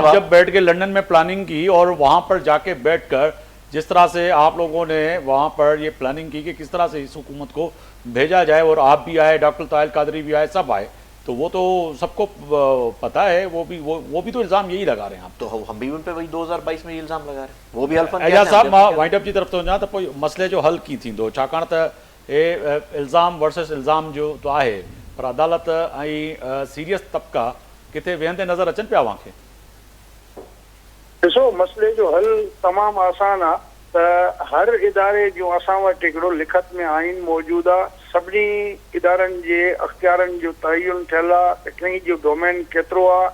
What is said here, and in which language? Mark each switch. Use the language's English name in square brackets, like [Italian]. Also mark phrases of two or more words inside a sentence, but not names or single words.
[Urdu] آپ جب بیٹھ کے لندن میں پلاننگ کی اور وہاں پر جا کے بیٹھ کر جس طرح سے آپ لوگوں نے وہاں پر یہ پلاننگ کی کہ کس طرح سے اس حکومت کو بھیجا جائے، اور آپ بھی آئے، ڈاکٹر طاہر قادری بھی آئے، سب آئے، تو وہ تو سب کو پتا ہے، وہ بھی تو الزام یہی لگا رہے ہیں. آپ تو ہم بھی ان پہ وہی 2022 میں یہ الزام لگا رہے ہیں، وہ بھی حلفاً [Sindhi] اعجاز صاحب मां वाइंड अप जी तरफ़ थो वञां त पोइ मसइले जो हल कीअं थींदो, छाकाणि त हे इल्ज़ाम वर्सेस इल्ज़ाम जो तो आहे, पर अदालत ऐं सीरियस तबका किथे वेहंदे नज़र अचनि पिया वांखे. ॾिसो, मसइले जो हल तमामु आसान आहे त हर इदारे जो असां वटि हिकिड़ो लिखत में आइन मौजूदु आहे, सभिनी इदारनि जे अख़्तियारनि जो तयन थियल आहे त कंहिं जो डोमेन केतिरो आहे.